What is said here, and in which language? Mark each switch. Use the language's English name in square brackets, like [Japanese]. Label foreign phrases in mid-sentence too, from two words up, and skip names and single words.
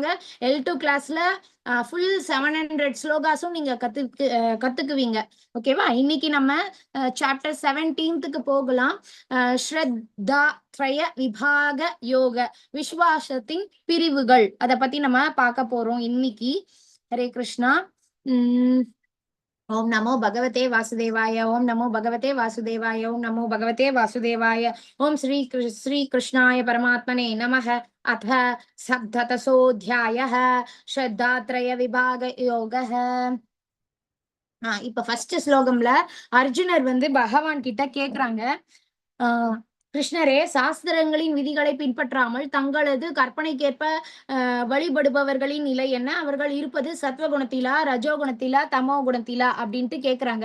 [Tamil] L2 கிளாஸ்ல ஃபுல் 700 ஸ்லோகாஸும் நீங்க கத்துக்குவீங்க. ஓகேவா? இன்னைக்கு நம்ம சாப்டர் 17க்கு போகலாம். [Sanskrit] श्रद्धा त्रय विभाग योग, [Tamil] விஸ்வாசத்தின் பிரிவுகள், அத பத்தி நம்ம பார்க்க போறோம் இன்னைக்கு. ஹரே கிருஷ்ணா. [Sanskrit] ओम नमो भगवते वासुदेवाय, ओम नमो भगवते वासुदेवाय, ओम नमो भगवते वासुदेवाय. ओम श्री कृष्णाय परमात्मने नमः. अथ सप्तदशोऽध्यायः श्रद्धात्रय विभाग योगः. [Tamil] இப்ப ஃபர்ஸ்ட் ஸ்லோகம்ல அர்ஜுனர் பகவான் கிட்ட கேக்குறாங்க, கிருஷ்ணரே, சாஸ்திரங்களின் விதிகளை பின்பற்றாமல் தங்களது கற்பனைக்கேற்ப வழிபடுபவர்களின் நிலை என்ன? அவர்கள் இருப்பது சத்வகுணத்திலா, ரஜோகுணத்திலா, தமோ குணத்திலா அப்படின்ட்டு கேக்குறாங்க.